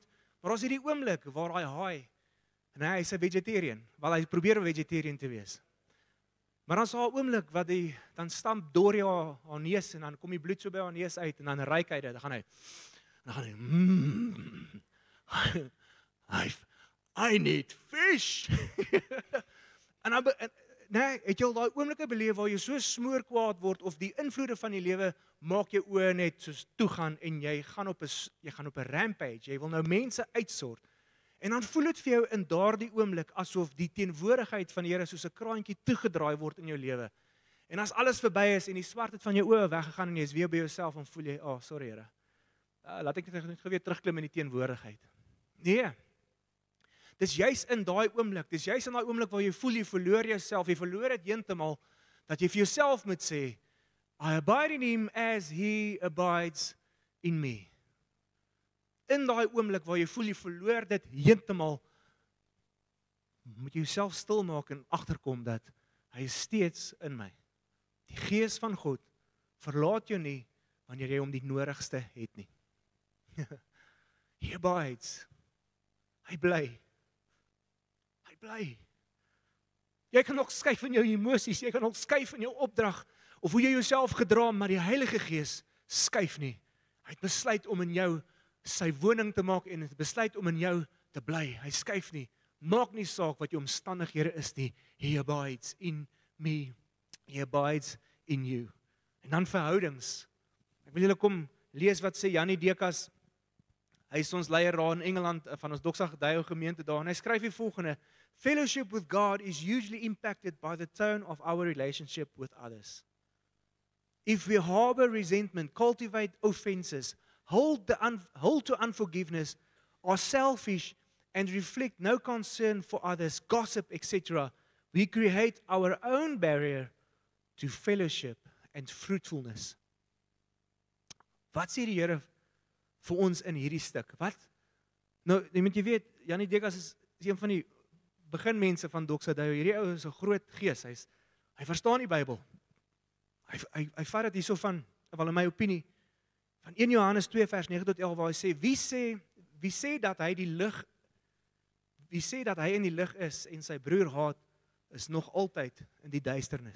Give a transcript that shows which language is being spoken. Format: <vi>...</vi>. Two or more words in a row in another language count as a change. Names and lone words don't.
<af>Maar ons het die oomblik waar hy haai, en hy is 'n vegetarian, wel hy probeer 'n vegetarian te wees. Maar dan is daar 'n oomblik wat hy dan stamp deur haar neus en dan kom die bloed so by haar neus uit en dan ruik hy dit, dan gaan hy</af> <en>I need fish.</en> <af>En dan het jy al daai oomblikke beleef waar jy so smoorkwaad word of die invloede van die lewe maak jou oë net soos toegaan en jy gaan op 'n rampage. Jy wil nou mense uitsort. En dan voel dit vir jou in daardie oomblik asof die teenwoordigheid van die Here soos 'n kraantjie toegedraai word in jou lewe. En as alles verby is en die swartheid van jou oë weggegaan en jy is weer by jouself, dan voel jy, sorry Here. Laat ek net weer terugklim in die teenwoordigheid. Nee. Dis juis in daai oomblik, waar jy voel jy verloor jouself, jy verloor dit heeltemal, dat jy vir jouself moet sê,</af> <en>I abide in him as he abides in me.</en> <af>In daai oomblik waar jy voel jy verloor dit heeltemal, moet jy jouself stil maak en agterkom dat hy is steeds in my. Die Gees van God verlaat jou nie wanneer jy hom die nodigste het nie.</af> <en>He abides.</en> <af>Hy bly. Jy kan nog skuif in jou emosies, jy kan nog skuif in jou opdrag, of hoe jy jouself gedra, maar die Heilige Gees skuif nie. Hy het besluit om in jou sy woning te maak en het besluit om in jou te bly. Hy skuif nie. Maak nie saak wat jou omstandighede is nie.</af> <en>He abides in me. He abides in you.</en> <af>En dan verhoudings. Ek wil julle kom lees wat sê Janie Dekas. Hy is ons leier daar in Engeland van ons Doxa Gedeio gemeente daar. En hy skryf die volgende:</af> <en>Fellowship with God is usually impacted by the tone of our relationship with others. If we harbor resentment, cultivate offenses, hold to unforgiveness, are selfish and reflect no concern for others, gossip, etc., we create our own barrier to fellowship and fruitfulness.</en> <af>Wat sê die Here vir ons in hierdie stuk? Wat? Nou, jy weet, Janie Dekas is een van die beginmense van Doxa Gedeio. Hierdie ou is 'n groot gees. Hy verstaan die Bybel. Hy vat dit hierso van, wel in my opinie, van 1 Johannes 2 vers 9 tot 11 waar hy sê, wie sê dat hy in die lig is en sy broer haat, is nog altyd in die duisternis.</af>